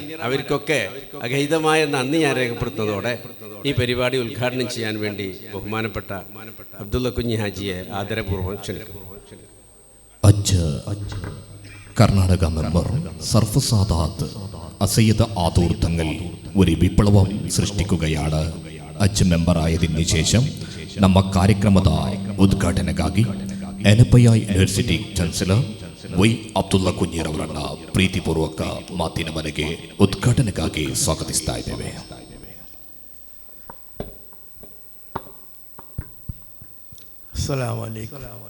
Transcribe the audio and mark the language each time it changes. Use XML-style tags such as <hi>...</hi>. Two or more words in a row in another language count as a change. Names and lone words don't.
<ml>അവർക്കൊക്കെ അഗൈതമായ നന്ദി ഞാൻ രേഖപ്പെടുത്തുന്നതോടെ ഈ പരിപാടി ഉദ്ഘാടനം ചെയ്യാൻ വേണ്ടി ബഹുമാനപ്പെട്ട അബ്ദുള്ള കുഞ്ഞി ഹാജിയെ ആദരപൂർവ്വം ക്ഷണിക്കുന്നു. കർണാടക മെമ്പർ സർഫസാദാത്ത് അസയ്യദ് ആദൂർ തങ്ങൾ ഒരു വിപ്ലവം സൃഷ്ಟಿക്കുകയാണ്.</ml> <kn>അച്ച് ಮೆಂಬರಾಯದಿನ ಶೇಷಂ ನಮ್ಮ ಕಾರ್ಯಕ್ರಮದ ಉದ್ಘಾಟನೆಗಾಗಿ ಎನಪಯ</kn> <en>university chancellor</en> <kn>ವೈ ಅಬ್ದುಲ್ಲಾ ಕುಂಜಿರವರನ್ನ ಪ್ರೀತಿಪೂರ್ವಕ ಮಾತಿನ ಮನೆಗೆ ಉದ್ಘಾಟನೆಗಾಗಿ ಸ್ವಾಗತಿಸ್ತಾ ಇದ್ದೇವೆ.</kn> <ar>السلام عليكم.</ar>